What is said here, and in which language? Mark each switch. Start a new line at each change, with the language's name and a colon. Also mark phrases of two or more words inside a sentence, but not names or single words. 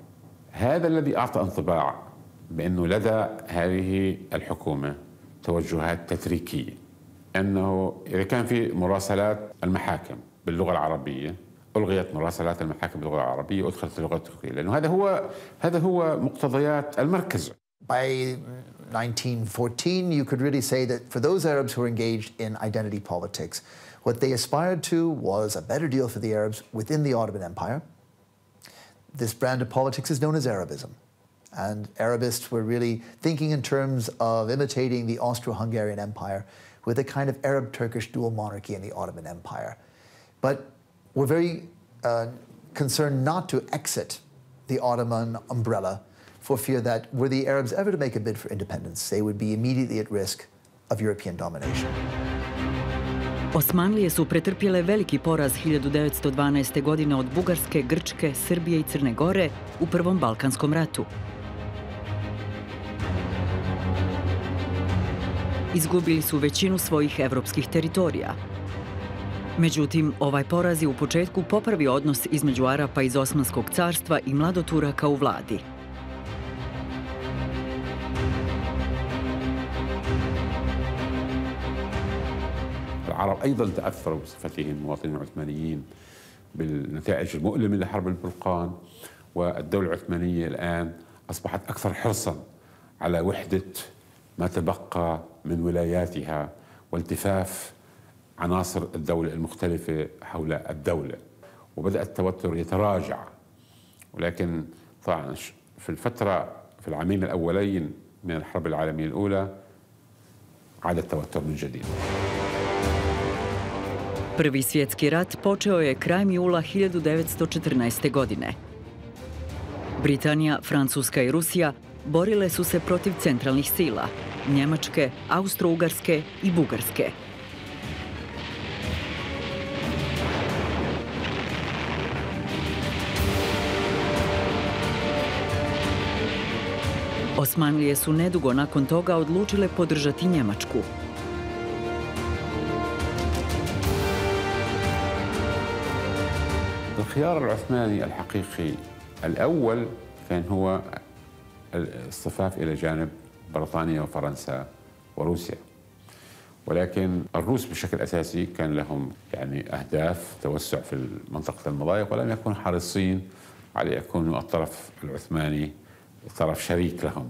Arabic: هذا الذي أعطى انطباع بأنه لدى هذه الحكومة توجهات تتريكية، أنه إذا كان في مراسلات المحاكم باللغة العربية ألغيت مراسلات المحاكم باللغة العربية وأدخلت اللغة التركية، لأنه هذا هو مقتضيات المركز.
English: By 1914, you could really say that for those Arabs who were engaged in identity politics, what they aspired to was a better deal for the Arabs within the Ottoman Empire. This brand of politics is known as Arabism. And Arabists were really thinking in terms of imitating the Austro-Hungarian Empire with a kind of Arab-Turkish dual monarchy in the Ottoman Empire. But were very concerned not to exit the Ottoman umbrella for fear that were the Arabs ever to make a bid for independence, they would be immediately at risk of European domination.
Bosnian: Osmanlije su pretrpjele veliki poraz 1912. godine od Bugarske, Grčke, Srbije i Crne Gore u Prvom Balkanskom ratu. Izgubili su većinu svojih evropskih teritorija. Međutim, ovaj poraz je u početku popravio odnos između Arapa iz Osmanskog carstva i mladoturaka u vladi.
Arabic: العرب أيضا تأثروا بصفتهم مواطنين عثمانيين بالنتائج المؤلمة لحرب البلقان، والدولة العثمانية الآن أصبحت أكثر حرصا على وحدة ما تبقى من ولاياتها والتفاف عناصر الدولة المختلفة حول الدولة، وبدأ التوتر يتراجع. ولكن طبعا في العامين الأولين من الحرب العالمية الأولى عاد التوتر من جديد.
Bosnian: Prvi svjetski rat počeo je krajem jula 1914. godine. Britanija, Francuska i Rusija borile su se protiv centralnih sila Njemačke, Austro-Ugarske i Bugarske. Osmanlije su nedugo nakon toga odlučile podržati Njemačku.
Arabic: الخيار العثماني الحقيقي الأول كان هو الاصطفاف إلى جانب بريطانيا وفرنسا وروسيا، ولكن الروس بشكل أساسي كان لهم أهداف توسع في منطقة المضايق، ولم يكونوا حريصين على يكونوا الطرف العثماني طرف شريك لهم.